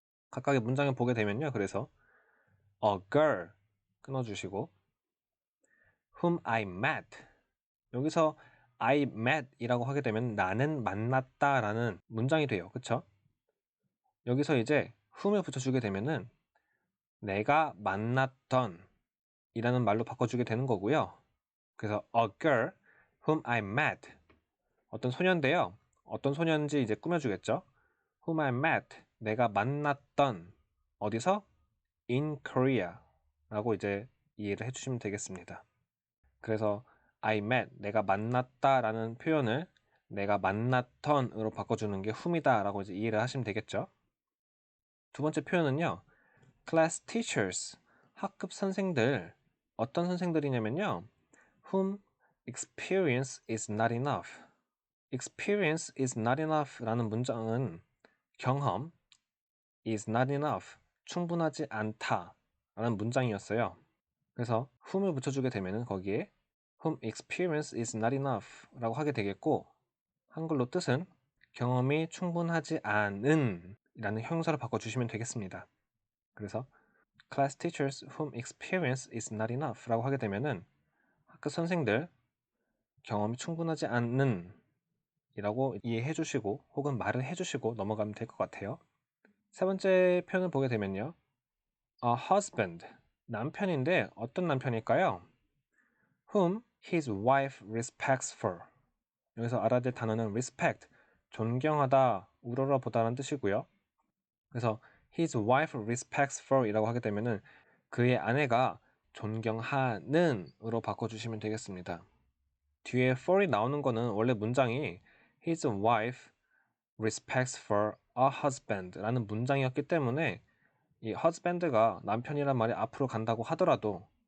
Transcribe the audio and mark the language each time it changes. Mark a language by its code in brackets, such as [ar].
[ko] 각각의 문장을 보게 되면요. 그래서 a girl 끊어주시고 [en] whom I met, [ko] 여기서 I met 이라고 하게 되면 나는 만났다 라는 문장이 돼요. 그쵸? 여기서 이제 whom을 붙여주게 되면은 내가 만났던 이라는 말로 바꿔주게 되는 거고요. [en] 그래서 a girl whom I met, [ko] 어떤 소년인데요. 어떤 소년인지 이제 꾸며주겠죠. [en] whom I met, [ko] 내가 만났던, 어디서? in Korea 라고 이제 이해를 해주시면 되겠습니다. 그래서 I met, 내가 만났다 라는 표현을 내가 만났던으로 바꿔주는 게 whom이다 라고 이제 이해를 하시면 되겠죠. 두 번째 표현은요, class teachers, 학급 선생들. 어떤 선생들이냐면요, [en] whom experience is not enough. experience is not enough [ko] 라는 문장은 경험 is not enough, 충분하지 않다 라는 문장이었어요. 그래서 whom을 붙여주게 되면 거기에 [en] whom experience is not enough [ko] 라고 하게 되겠고, 한글로 뜻은 경험이 충분하지 않은 이라는 형용사로 바꿔주시면 되겠습니다. 그래서 [en] class teachers whom experience is not enough [ko] 라고 하게 되면은 학교 선생들 경험이 충분하지 않는 이라고 이해해 주시고 혹은 말을 해 주시고 넘어가면 될 것 같아요. 세 번째 표현을 보게 되면요, a husband, 남편인데 어떤 남편일까요? [en] whom his wife respects for. [ko] 여기서 알아야 될 단어는 respect, 존경하다, 우러러보다라는 뜻이고요. 그래서 [en] his wife respects for [ko] 이라고 하게 되면은 그의 아내가 존경하는 으로 바꿔주시면 되겠습니다. 뒤에 for이 나오는 거는 원래 문장이 [en] his wife respects for a husband [ko] 라는 문장이었기 때문에 이 husband가 남편이란 말이 앞으로 간다고 하더라도